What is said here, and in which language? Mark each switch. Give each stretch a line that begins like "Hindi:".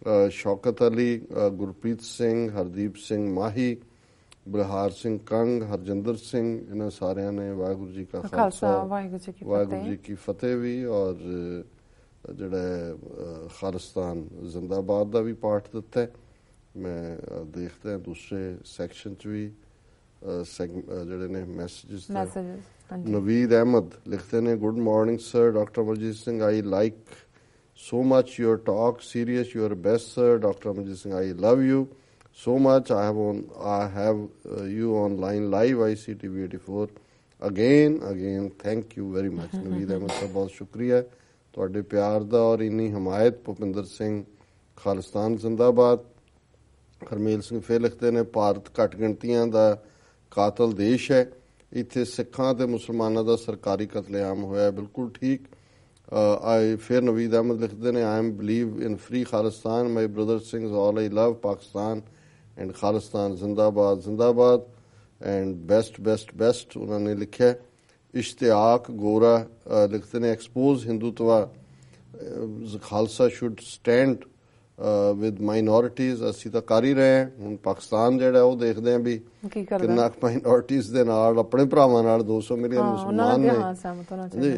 Punjabi: ਸ਼ੌਕਤ ਅਲੀ, ਗੁਰਪ੍ਰੀਤ ਸਿੰਘ, ਹਰਦੀਪ ਸਿੰਘ ਮਾਹੀ, ਬਲਹਾਰ ਸਿੰਘ ਕੰਗ, ਹਰਜਿੰਦਰ ਸਿੰਘ, ਇਹਨਾਂ ਸਾਰਿਆਂ ਨੇ ਵਾਹਿਗੁਰੂ ਜੀ ਕਾ ਖਾਲਸਾ ਵਾਹਿਗੁਰੂ ਜੀ ਕੀ ਫਤਿਹ ਵੀ, ਔਰ ਜਿਹੜਾ ਖਾਲਿਸਤਾਨ ਜ਼ਿੰਦਾਬਾਦ ਦਾ ਵੀ ਪਾਠ ਦਿੱਤਾ। ਮੈਂ ਦੇਖਦਾ ਦੂਸਰੇ ਸੈਕਸ਼ਨ 'ਚ ਵੀ ਜਿਹੜੇ ਨੇ ਮੈਸੇਜਿਸ।
English: Naveed Ahmed
Punjabi: ਲਿਖਦੇ ਨੇ,
English: Good morning sir, doctor Amarjit Singh, I like so much your talk, serious, you are best sir. Dr. Amajit Singh, I love you so much. I have you online live ICTV 84 again thank you very much.
Punjabi: Naveed Ahmad ਸਾਹਿਬ ਬਹੁਤ ਸ਼ੁਕਰੀਆ ਤੁਹਾਡੇ ਪਿਆਰ ਦਾ ਔਰ ਇੰਨੀ ਹਮਾਇਤ। ਭੁਪਿੰਦਰ ਸਿੰਘ ਖਾਲਿਸਤਾਨ ਜ਼ਿੰਦਾਬਾਦ। ਹਰਮੇਲ ਸਿੰਘ ਫੇਰ ਲਿਖਦੇ ਨੇ, ਭਾਰਤ ਘੱਟ ਗਿਣਤੀਆਂ ਦਾ ਕਾਤਲ ਦੇਸ਼ ਹੈ, ਇੱਥੇ ਸਿੱਖਾਂ ਤੇ ਮੁਸਲਮਾਨਾਂ ਦਾ ਸਰਕਾਰੀ ਕਤਲੇਆਮ ਹੋਇਆ। ਬਿਲਕੁਲ ਠੀਕ। ਫਿਰ ਨਵੀਦ ਅਹਿਮਦ ਲਿਖਦੇ ਨੇ,
English: I am believe in free Khalistan, my brother sings all I love Pakistan and Khalistan ਜ਼ਿੰਦਾਬਾਦ ਜ਼ਿੰਦਾਬਾਦ and best
Punjabi: ਉਹਨਾਂ ਨੇ ਲਿਖਿਆ।
English: Ishtiaq Gora
Punjabi: ਲਿਖਦੇ ਨੇ,
English: expose Hindutva, Khalsa should stand with minorities।
Punjabi: ਅਸੀਂ ਤਾਂ ਕਰ ਹੀ ਰਹੇ ਹਾਂ, ਹੁਣ ਪਾਕਿਸਤਾਨ ਜਿਹੜਾ ਉਹ ਦੇਖਦੇ ਹਾਂ ਵੀ ਕਿੰਨਾ ਮਾਈਨੋਰਟੀਜ਼ ਦੇ ਨਾਲ, ਆਪਣੇ ਭਰਾਵਾਂ ਨਾਲ 200 ਮਿਲੀਅਨ ਮੁਸਲਮਾਨ ਨੇ ਜੀ।